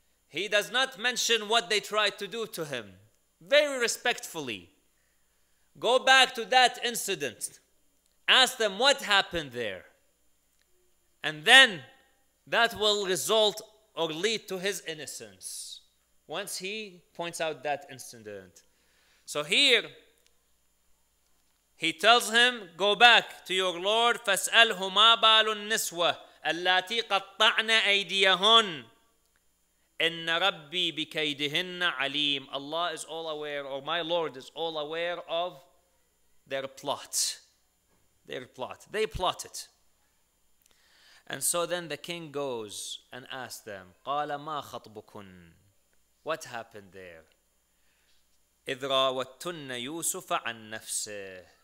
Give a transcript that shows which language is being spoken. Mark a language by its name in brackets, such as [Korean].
[English] He does not mention what they tried to do to him. Very respectfully. Go back to that incident. Ask them what happened there. And then that will result or lead to his innocence once he points out that incident. So here he tells him, go back to your Lord, [Arabic] فَاسْأَلْهُ مَا بَالُ النِّسْوَةِ اللَّاتِي قَطَّعْنَ أَيْدِيَهُنَّ إِنَّ رَبِّي بِكَيْدِهِنَّ عَلِيمٌ. [English] Allah is all aware, or my Lord is all aware of their plot. Their plot. They plotted. And so then the king goes and asks them, [Arabic] قَالَ مَا خَطْبُكُنْ. [English] What happened there? [Arabic] إِذْ رَاوَتُّنَّ يُوسُفَ عَنْ نَفْسِهِ.